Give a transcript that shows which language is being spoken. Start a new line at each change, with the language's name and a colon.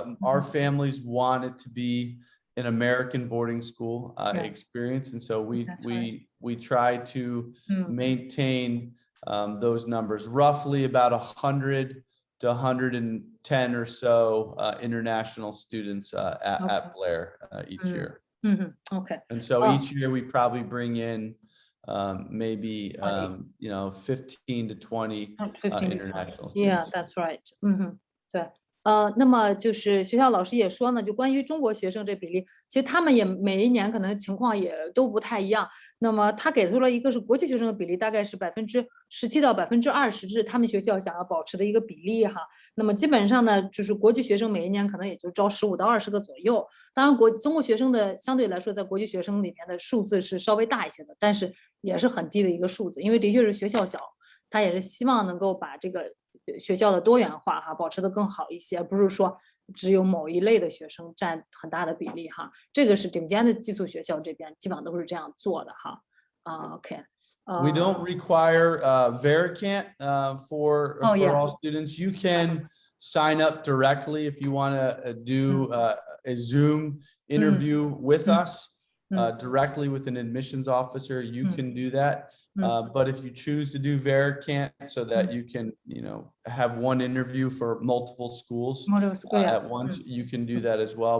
English: Our families want it to be an American boarding school experience, and so we try to maintain those numbers, roughly about 100 to 110 or so international students at Blair each year. Okay. And so each year we probably bring in maybe 15 to 20 international students. Yeah, that's right.
Chinese: 对。那么就是学校老师也说呢，就关于中国学生这比例，其实他们也每一年可能情况也都不太一样。那么他给出了一个是国际学生的比例，大概是17%到20%，这是他们学校想要保持的一个比例哈。那么基本上呢，就是国际学生每一年可能也就招15到20个左右。当然，中国学生的相对来说，在国际学生里面的数字是稍微大一些的，但是也是很低的一个数字，因为的确是学校小，他也是希望能够把这个学校的多元化哈保持得更好一些，不是说只有某一类的学生占很大的比例哈。这个是顶尖的寄宿学校这边基本上都是这样做的哈。
English: Okay. We don't require Vericant for all students. You can sign up directly if you want to do a Zoom interview with us directly with an admissions officer. You can do that. But if you choose to do Vericant so that you can, have one interview for multiple schools at once, you can do that as well.